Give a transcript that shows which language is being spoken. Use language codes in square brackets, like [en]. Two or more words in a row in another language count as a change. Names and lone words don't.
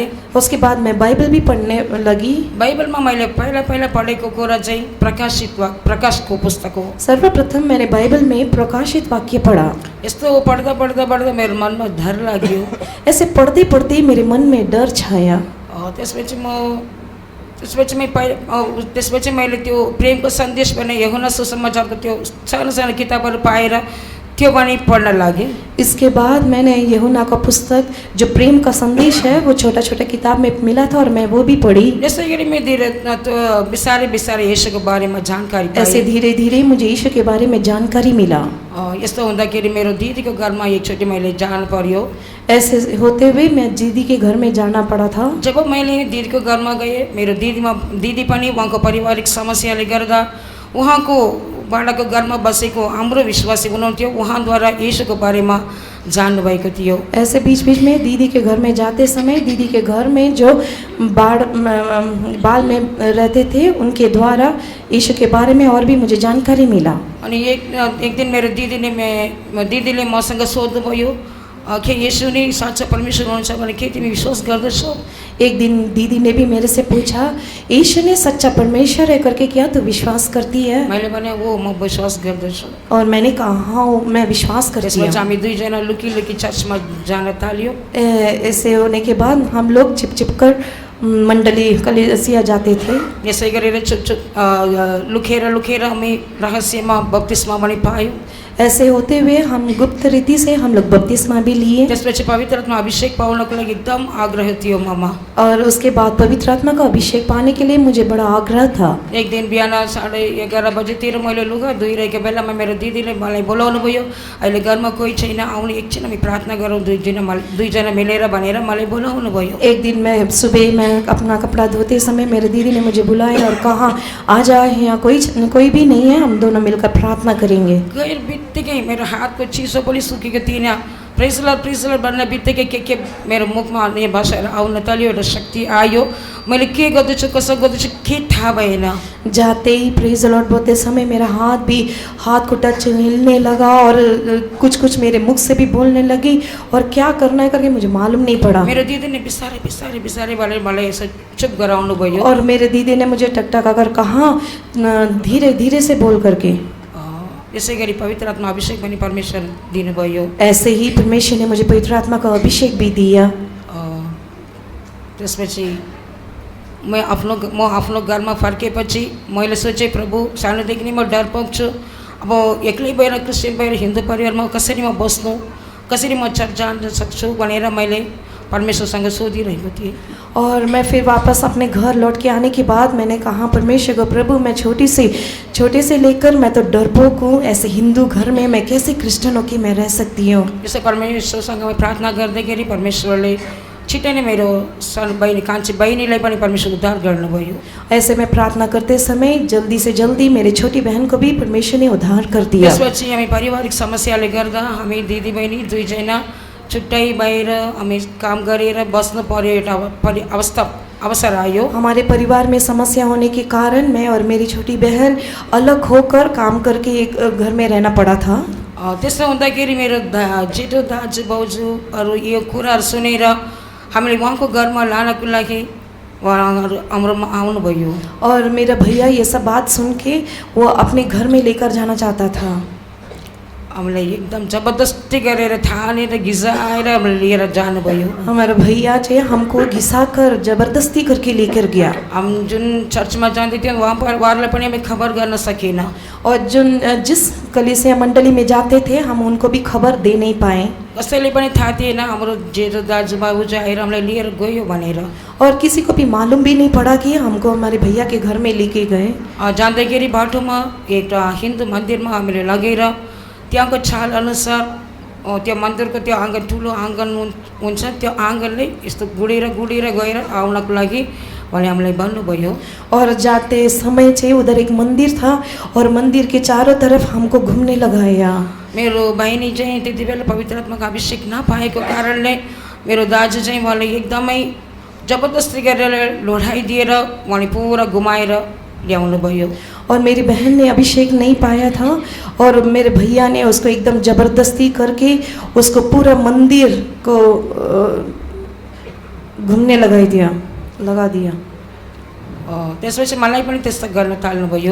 [hi] उसके बाद मैं बाइबल भी पढ़ने लगी। [ne] बाइबलमा मैले पहिला पढेको कुरा चाहिँ प्रकाशको पुस्तक हो। [hi] सर्वप्रथम मैंने बाइबल में प्रकाशित वाक्य पढ़ा। [ne] यस्तो पढ्दा मेरो मनमा डर लाग्यो। [hi] ऐसे पढ़ते पढ़ते मेरे मन में डर छाया। [ne] त्यसपछि मैले त्यो प्रेमको सन्देश भने यूहन्ना सुसमाचारको त्यो सानो किताबहरू पाएर त्यो पनि पढ्न लागेँ। [hi] इसके बाद मैंने यूहन्ना का पुस्तक जो प्रेम का संदेश है वो छोटा छोटा किताब में मिला था और मैं वो भी पढ़ी। [ne] यसै गरी मैं बिस्तारै येशूको बारेमा जानकारी पाएँ। [hi] ऐसे धीरे धीरे मुझे यीशु के बारे में जानकारी मिला। [ne] यस्तो हुँदाखेरि मेरो दिदीको घरमा एकचोटि मैले जानु पर्यो। [hi] ऐसे होते हुए मैं दीदी के घर में जाना पड़ा था। [ne] जब मैले दिदीको घरमा गएँ, मेरो दिदी पनि उहाँको पारिवारिक समस्याले गर्दा उहाँको बाडाको घरमा बसेको हाम्रो विश्वासी हुनुहुन्थ्यो, उहाँद्वारा येशूको बारेमा जान्नुभएको थियो। [hi] ऐसे बीच बीच में दीदी के घर में जाते समय दीदी के घर में जो बाल में रहते थे उनके द्वारा यीशु के बारे में और भी मुझे जानकारी मिला। [ne] अनि एक दिन मेरो दिदीले मसँग सोध्नुभयो के येशू नै साँच्चा परमेश्वर हुनुहुन्छ भने के तिमी विश्वास गर्दछौ? [hi] एक दिन दीदी ने भी मेरे से पूछा यीशु ने सच्चा परमेश्वर है करके क्या तू विश्वास करती है? [ne] मैले भने वो म विश्वास गर्दछु। [hi] और मैंने कहा हाँ मैं विश्वास करती हूँ। [ne] त्यसपछि हामी दुईजना लुकी चर्चमा जान थाल्यो। [hi] ऐसे होने के बाद हम लोग छिप कर मंडली कलीसिया जाते थे। [ne] यसै गरेर लुकेर हामी रहस्यमा बप्तिस्मा पनि पायौँ। [hi] ऐसे होते हुए हम गुप्त रीति से हम लोग बपतिस्मा भी लिए। [ne] त्यसपछि पवित्र आत्मा अभिषेक पाउनको लागि एकदम आग्रह थियो ममा। [hi] और उसके बाद पवित्र आत्मा का अभिषेक पाने के लिए मुझे बड़ा आग्रह था। [ne] एक दिन बिहान 11:30 बजेतिर मैले लुगा धोइरहेको बेलामा मेरो दिदीले मलाई बोलाउनु भयो। अहिले घरमा कोही छैन, आउनु एकछिन हामी प्रार्थना गरौँ दुईजना मिलेर भनेर मलाई बोलाउनु भयो। [hi] एक दिन मैं सुबह में अपना कपड़ा धोते समय मेरे दीदी ने मुझे बुलाया और कहा आ जा, यहाँ कोई भी नहीं है, हम दोनों मिलकर प्रार्थना करेंगे। [ne] बित्तिकै मेरो हातको चिसो पनि सुकेको थिएन। [en] Praise Lord [ne] भन्ने बित्तिकै के मेरो मुखमा अन्य भाषाहरू आउन थाल्यो, एउटा शक्ति आयो। मैले के गर्दैछु कसो गर्दैछु के थाहा भएन। [hi] जाते ही [en] Praise Lord [hi] बोलते समय मेरा हाथ को टच हिलने लगा और कुछ मेरे मुख से भी बोलने लगी और क्या करना है करके मुझे मालूम नहीं पड़ा। [ne] मेरो दिदी ने बिस्तारै भनेर मलाई यसो चुप गराउनु भयो। [hi] और मेरे दीदी ने मुझे टकटका कर कहा धीरे धीरे से बोल करके। [ne] यसै गरी पवित्र आत्मा अभिषेक पनि परमेश्वर दिनुभयो। [hi] ऐसे ही परमेश्वर ने मुझे पवित्र आत्मा का अभिषेक भी दिया। [ne] त्यसपछि म आफ्नो घरमा फर्केपछि मैले सोचेँ प्रभु सानोदेखि नै म डरपोक छु। अब एक्लै भएर क्रिस्चियन भएर हिन्दू परिवारमा कसरी म बस्नु, कसरी म चर्च जान सक्छु भनेर मैले परमेश्वरसँग सोधिरहेको थिएँ। [hi] और मैं फिर वापस अपने घर लौट के आने के बाद मैंने कहा परमेश्वर को प्रभु मैं छोटे से लेकर मैं तो डरपोक हूँ, ऐसे हिंदू घर में मैं कैसे क्रिस्चियन होकर मैं रह सकती हूँ। [ne] यसो परमेश्वरसँग मैं प्रार्थना गर्दैखेरि परमेश्वरले छिट्टै नै मेरो बहिनी कान्छी बहिनीलाई पनि परमेश्वर उद्धार गर्नुभयो। [hi] ऐसे मैं प्रार्थना करते समय जल्दी से जल्दी मेरी छोटी बहन को भी परमेश्वर ने उद्धार कर दिया। [ne] त्यसपछि हामी पारिवारिक समस्याले गर्दा हामी दिदी बहिनी दुईजना छुट्टै बाहिर हामी काम गरेर बस्नु पर्यो, एउटा अवसर आयो। [hi] हमारे परिवार में समस्या होने के कारण मैं और मेरी छोटी बहन अलग होकर काम करके एक घर में रहना पड़ा था। [ne] त्यसो हुँदाखेरि मेरो जेठो दाजु भाउजूहरू यो कुराहरू सुनेर हामीले उहाँको घरमा लानको लागि उहाँहरू हाम्रोमा आउनुभयो। [hi] और मेरा भैया ये सब बात सुन के वो अपने घर में लेकर जाना चाहता था। [ne] हामीलाई एकदम जबरदस्ती गरेर ठानेर घिसाएर लिएर जानुभयो। [hi] हमारा भैया चाहिँ हमको घिसाकर जबरदस्ती करके लेकर गया। [ne] हम जुन चर्चमा जाँदै थियौँ उहाँहरूलाई पनि हामी खबर गर्न सकेन। [hi] और जिस कलीसिया मंडली में जाते थे हम उनको भी खबर दे नहीं पाए। [ne] कसैले पनि थाहा थिएन हाम्रो जेठो दाजु बाबुजू आएर हामीलाई लिएर गयो भनेर। [hi] और किसी को भी मालूम भी नहीं पड़ा कि हमको हमारे भैया के घर में लेके गए। [ne] जाँदैखेरि बाटोमा एउटा हिन्दू मन्दिरमा हामीले लगेर त्यहाँको छाल अनुसार त्यो मन्दिरको त्यो आँगन ठुलो आँगन हुन्छ, त्यो आँगनले यस्तो गुडेर गएर आउनको लागि भने हामीलाई भन्नुभयो। [hi] और जाते समय चाहिँ उधर एक मंदिर था और मंदिर के चारों तरफ हमको घूमने लगाया। [ne] मेरो बहिनी चाहिँ त्यति बेला पवित्र आत्माको अभिषेक नपाएको कारणले मेरो दाजु चाहिँ उहाँले एकदमै जबरदस्ती गरेर लोढाइदिएर उहाँले पुरा घुमाएर ल्याउनु भयो। [hi] और मेरी बहन ने अभिषेक नहीं पाया था और मेरे भैया ने उसको एकदम ज़बरदस्ती करके उसको पूरा मंदिर को घूमने लगा दिया [ne] त्यसपछि मलाई पनि त्यस्तो गर्न थाल्नुभयो।